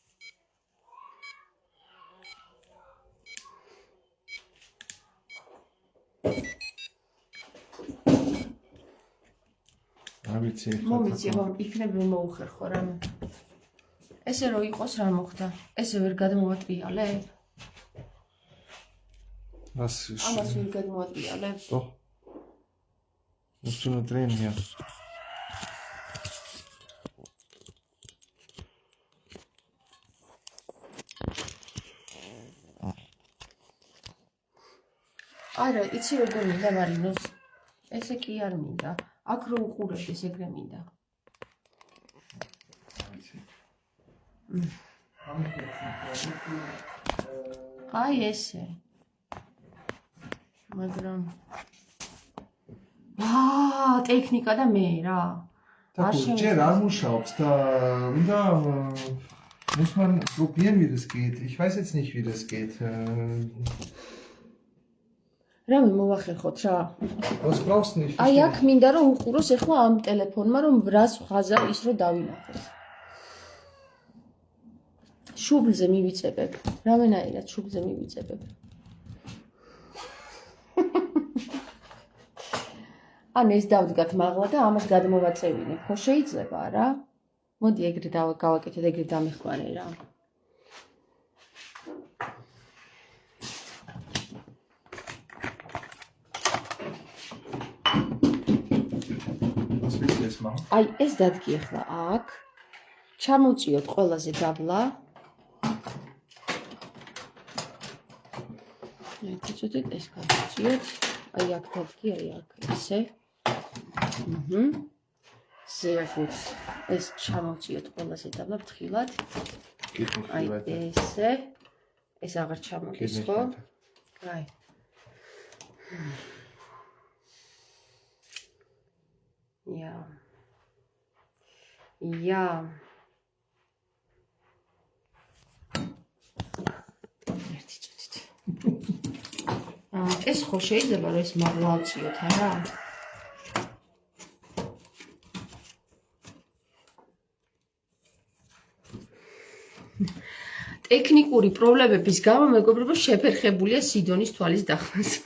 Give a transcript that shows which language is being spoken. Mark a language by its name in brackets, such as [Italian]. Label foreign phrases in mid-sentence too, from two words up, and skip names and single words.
[Georgian] ავიცი მომიცი, რომ იქნებ რომ მოუხერხო რამე. ესე რო იყოს რა მოხდა? ესე ვერ გადმოვატრიალებ? [German] Was? [Georgian] ამას ვერ გადმოვატრიალებ? [German] Doch. Musst du nur drehen hier. [Georgian] არა, იცი როგორ მინდა მარინოს? ესე კი არ მინდა. აქ რო უყურებდეს ეგრე მინდა. აი ესე. მაგრამ ტექნიკა და მე რა. Ჯერ არ მუშაობს და უნდა [German] muss man probieren, wie das geht. Ich weiß jetzt nicht, wie das geht. [Georgian] რამე მოვახერხოთ რა. [German] Was brauchst du nicht? [Georgian] აი აქ მინდა რომ უყუროს ახლა ამ ტელეფონმა რომ რას ხაზა ის რო დავინახოს. შუბლზე მივიწებებ. რამენაირად შუბლზე მივიწებებ. ან ეს დავდგათ მაღლა და ამას გადმოვაწევინებ. ხო შეიძლება რა? მოდი ეგრე გავაკეთოთ, ეგრე დამეხმარე რა. [German] Was willst du jetzt machen? [Georgian] აი ეს დადგი ახლა აქ. ჩამოვწიოთ ყველაზე დაბლა. ეცოდეთ ეს გავწიოთ. აი აქ დადგი, აი აქ ესე. [German] Sehr gut. [Georgian] ეს ჩამოვწიოთ ყველაზე დაბლა ფრთხილად. [German] Geht nicht [Georgian] აი [German] viel weiter. [Georgian] ესე. ეს აღარ ჩამოდის, [German] Geht nicht [Georgian] ხო? [German] weiter. [Georgian] აი. Ja. [German] Ja. [Georgian] ეს ხო შეიძლება რომ ეს მაღლა ავწიოთ, არა? ტექნიკური პრობლემების გამო მეგობრებო შეფერხებულია სიდონის თვალის დახმას.